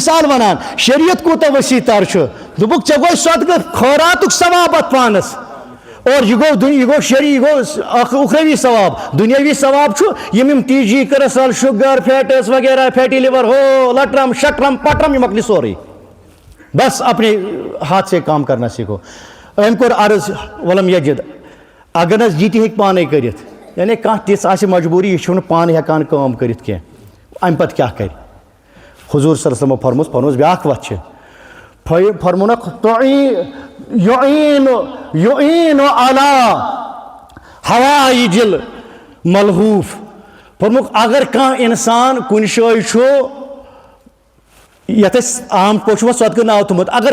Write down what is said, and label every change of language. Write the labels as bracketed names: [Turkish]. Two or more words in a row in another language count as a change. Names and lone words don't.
[Kashmiri] مِثال ونان شریعت کوٗتاہ ؤسیع تر چھُ دوٚپُکھ ژےٚ گوٚو صدقہٕ خٲراتُک ثواب اتھ پانس اور یہِ گوٚو شری یہِ گوٚو اکھ اُخروی ثواب دُنیٲوی ثواب چھُ یِم ٹی جی کولسٹرال شُگر فیٹس وغیرہ فیٹی لِور ہو لٹرم شٹرم پٹرم یہِ مۄکلہِ سورُے بس [Urdu] اپنے ہاتھ سے کام کرنا سیٖکھو [Kashmiri] أمۍ کوٚر عرض [Arabic] ولم یجد [Kashmiri] اگر نہٕ یہِ تہِ ہیٚکہِ پانے کٔرِتھ یعنی کانٛہہ تِژھ آسہِ مجبوٗری یہِ چھُنہٕ پانہٕ ہٮ۪کان کٲم کٔرِتھ کینٛہہ اَمہِ پتہٕ کیٛاہ کرِ حضوٗر [Arabic] صلی اللہ علیہ وسلمو [Kashmiri] فرمووُس بیٛاکھ وَتھ چھِ فرمونکھ [Arabic] یُعیٖنُ علی حوائج الملہوٗف [Kashmiri] فرموکھ اگر کانٛہہ اِنسان کُنہِ جایہِ چھُ یتھ أسۍ عام پٲٹھۍ چھُ وۄنۍ صدقہٕ ناو تھوٚمُت اگر